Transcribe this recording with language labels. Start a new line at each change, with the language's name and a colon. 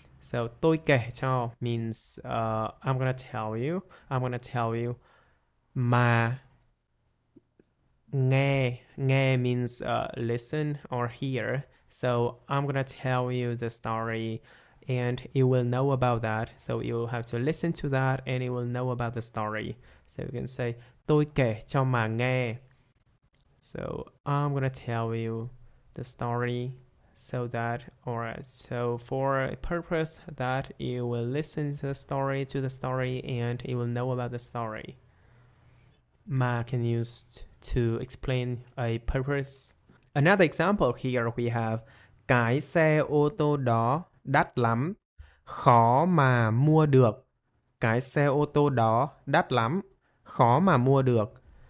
English: So
Vietnamese: tôi kể cho
English: means I'm gonna tell you. I'm gonna tell you. Mà nghe means listen or hear. So I'm gonna tell you the story and you will know about that. So you'll have to listen to that and you will know about the story. So you can say
Vietnamese: tôi kể cho mà nghe.
English: So I'm gonna tell you the story so that, or so for a purpose that you will listen to the story and you will know about the story. Ma can use to explain a purpose. Another example here we have
Vietnamese: cái xe ô tô đó đắt lắm, khó mà mua được. Cái xe ô tô đó đắt lắm, khó mà mua được.